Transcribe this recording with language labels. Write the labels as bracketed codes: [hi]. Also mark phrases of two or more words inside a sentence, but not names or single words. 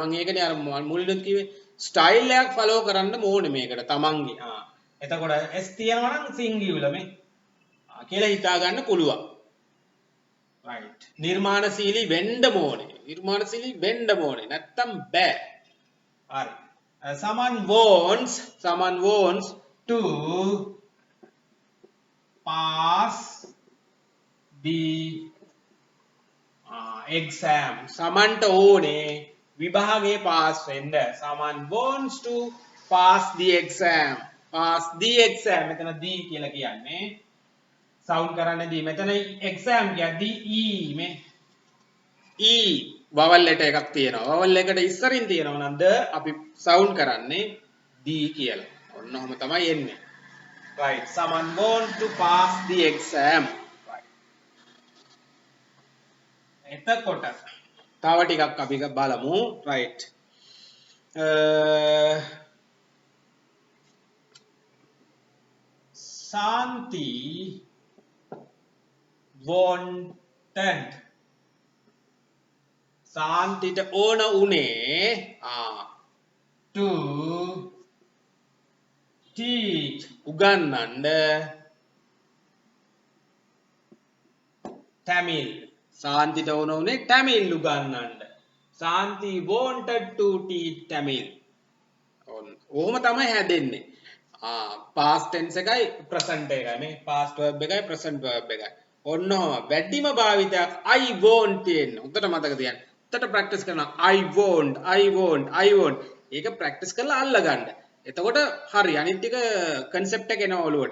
[si] මම ඒකනේ අර මුලින්ම කිව්වේ ස්ටයිල් එකක් ෆලෝ කරන්න ඕනේ මේකට තමන්ගේ. එතකොට s තියනවා නම් singular මේ කියලා හිතා ගන්න පුළුවන්. right. නිර්මාණශීලී වෙන්න ඕනේ. නැත්තම් බෑ. හරි. [en] someone wants to pass the exam. [si] සමන්ට ඕනේ විභාගේ pass වෙන්න. [en] someone wants to pass the exam. pass the exam. [si] මෙතන the කියලා කියන්නේ sound කරන්නේ the. මෙතන exam කියද්දි e මේ e vowel letter එකක් තියෙනවා. vowel එකට ඉස්සරින් තියෙනවා නම් the අපි sound කරන්නේ the කියලා. ඔන්න ඔහම තමයි එන්නේ. right. [en] someone want to pass the exam. [si] එතකොට තව ටිකක් අපි බලමු. right. [en] Santi wanted. [si] සාන්තිට ඕන උනේ [en] to teach [si] උගන්වන්න Tamil. සාන්තිට ඕන උනේ Tamil උගන්වන්න. [en] Santi wanted to teach Tamil. [si] ඕම තමයි හැදෙන්නේ. [en] past tense [si] එකයි present එකයි මේ [en] past verb [si] එකයි [en] present verb [si] එකයි. ඔන්නෝම වැඩිම භාවිතයක් [en] I want [si] තියෙන. උත්තර මතක තියන්න. උත්තර practice කරනවා [en] I want. [si] ඒක practice කරලා අල්ල ගන්න. එතකොට හරි අනිත් ටික concept එක එනවා ඔළුවට.